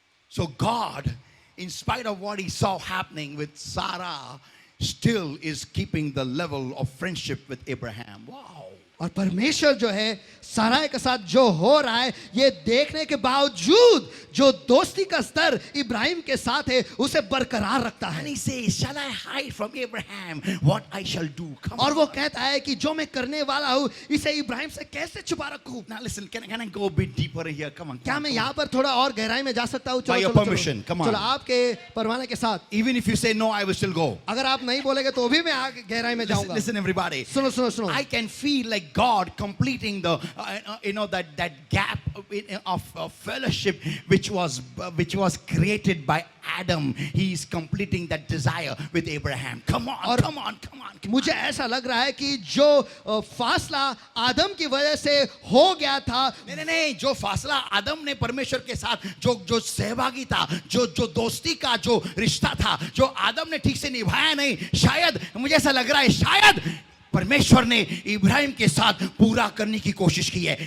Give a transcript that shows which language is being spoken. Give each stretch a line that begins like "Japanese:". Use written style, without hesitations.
English: So God, in spite of what he saw happening with Sarah, still is keeping the level of friendship with Abraham. Wow.
Hindi: और परमेश्वर जो है साराई के साथ जो हो रहा है ये देखने के बावजूद जो दोस्ती का स्तर इब्राहिम के साथ है उसे बरकरार रखता है.
English: And he says, shall I hide from Abraham what I shall do? Come
Hindi: और
English: on.
Hindi: वो कहता है कि जो मैं करने वाला हूँ इसे इब्राहिम से कैसे छुपा रखूं.
English: Now listen, can I go a bit deeper here? Come on.
Hindi: क्या मैं यहाँ पर थोड़ा और गहराई में जा सकता हूँ?
English: By your permission, come on.
Hindi: चलो आपके परवाने के साथ.
English: Even if you say no, I will still go.
Hindi: अगर आप नहीं बोलेंगे तो भी मैं आगे गहराई में
English: Listen,
Hindi: जाऊंगा.
English: listen everybody.
Hindi: सुनो सुनो सुनो.
English: I can feel like God completing the that gap of fellowship which was created by Adam. He is completing that desire with Abraham. Come on, come on, come on.
Hindi: मुझे ऐसा लग रहा है कि जो फासला आदम की वजह से हो गया था. नहीं, जो फासला आदम ने परमेश्वर के साथ जो सहभागी था, जो दोस्ती का जो रिश्ता था, जो आदम ने ठीक से निभाया नहीं, शायद मुझे ऐसा लग रहा है शायद परमेश्वर ने इब्राहिम के साथ पूरा करने की कोशिश की है.